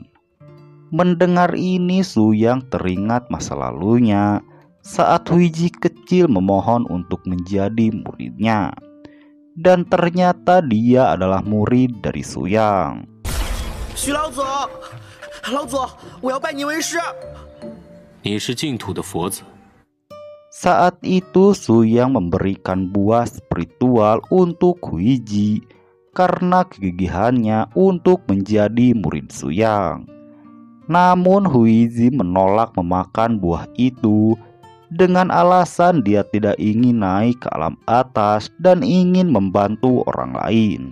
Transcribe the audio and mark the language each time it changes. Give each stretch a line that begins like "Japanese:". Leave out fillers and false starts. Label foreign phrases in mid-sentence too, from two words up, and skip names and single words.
Indonesian: Mendengar ini, Su Yang teringat masa lalunya saat Huiji kecil memohon untuk menjadi muridnya. Dan ternyata dia adalah murid dari Su Yang.
Chinese: Xu Laozu, Laozu, 我要拜你为师。你是净土的佛子。
Indonesian: Saat itu Su Yang memberikan buah spiritual untuk Huiji karena kegigihannya untuk menjadi murid Su Yang. Namun Huiji menolak memakan buah itu dengan alasan dia tidak ingin naik ke alam atas dan ingin membantu orang lain.